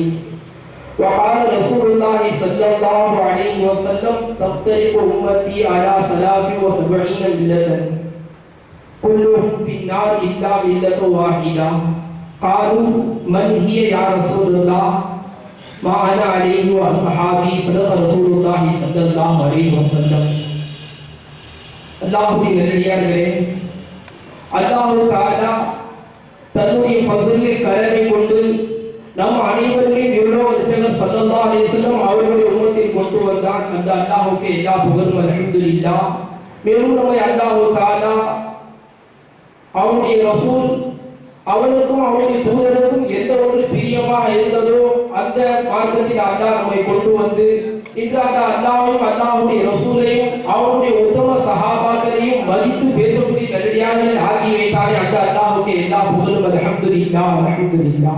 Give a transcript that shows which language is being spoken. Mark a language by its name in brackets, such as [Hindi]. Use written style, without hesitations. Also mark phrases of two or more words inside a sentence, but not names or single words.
[Arabic] وقال رسول الله صلى الله عليه وسلم تفترق أمتي على 73 ملة كلهم في النار إلا ملة واحدة. قالوا من هي يا رسول الله؟ ما أنا عليه وأصحابي. صدق رسول الله صلى الله عليه وسلم. [Tamil] அல்லாஹ்வுடைய நல்லடியார்களே, [Arabic] الله تعالى [Tamil] தன்னுடைய ஃபض்லை கருணை கொண்டு நம் அனைவரையும் இவ்வளவு [Arabic] رسول الله صلى الله عليه وسلم [Tamil] அவர்களுடைய உம்மத்தில் கொண்டு வந்தான். அந்த அல்லாஹ்வுக்கு எல்லா புகழும் அல்ஹம்துலில்லாஹ். மேலும் நம்மை [Arabic] الله تعالى [Tamil] அவருடைய ரசூல் அவனுக்கும் அவருடைய தூதருக்கும் எந்த ஒரு பிரியமாக இருந்ததோ அந்த மார்க்கத்தில் அல்லாஹ் நம்மை கொண்டு வந்து இன்று அந்த அல்லாஹ்வையும் அல்லாஹ்வுடைய ரசூலையும் அவருடைய உத்தம சஹாபாக்களையும் மதித்து பேசக்கூடிய நல்லடியார்களை ஆகி வைத்தாரே அந்த அல்லாஹ்வுக்கு எல்லா புகழும் [Arabic] الحمد لله الحمد لله.